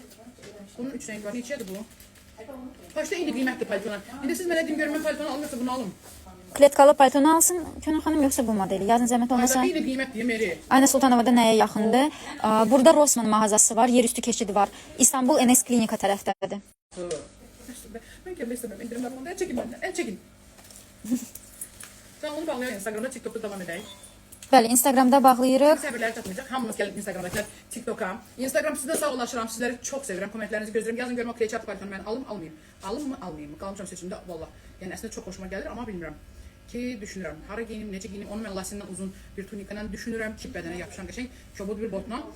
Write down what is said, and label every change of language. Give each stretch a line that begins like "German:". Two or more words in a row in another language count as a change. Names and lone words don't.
Azerbaijani: Bunun 3 rəngi var. Neçədir bu? Kaçta indi qiymətli paltolar? İndi siz mənə deyin görün, mən paltonu almıyorsa bunu alım. Kletkalı paltonu alsın Könül xanım, yoxsa bu modeli? Yazın zəhmət olmasa. Ayda bir qiymət deyim, Meri. Ayna Sultanova'da nəyə yaxındır? Burada Rossmann mağazası var, yerüstü keçidi var. İstanbul NS klinika tərəfdədir.
Turkish: Ben gelmek istemem. İndirimler olmadı. El çekin benden. El çekin. Canlı bağlayan Instagram'da, TikTok'ta devam edeyim.
Azerbaijani: Bəli, Instagramda bağlayırıq. Səbirləri çatmayacaq. Hamımız gəlin Instagram'dakiler, TikTok'a. Instagram sizdən sağollaşıram. Sizləri çox sevirəm. Kommentlərinizi gözləyirəm. Yazın görüm o Kleyçat paltonu mən alım, almayayım. Alım mı, almayayım mı? Qalmışam seçimdə valla. Yəni əslində çox xoşuma gəlir, amma bilmirəm. Ki düşünürəm. Hara giyinim, necə giyinim. Onu mən lasindən uzun bir tunikayla düşünürəm ki, bədənə yapışan qəşəng kobud bir botla.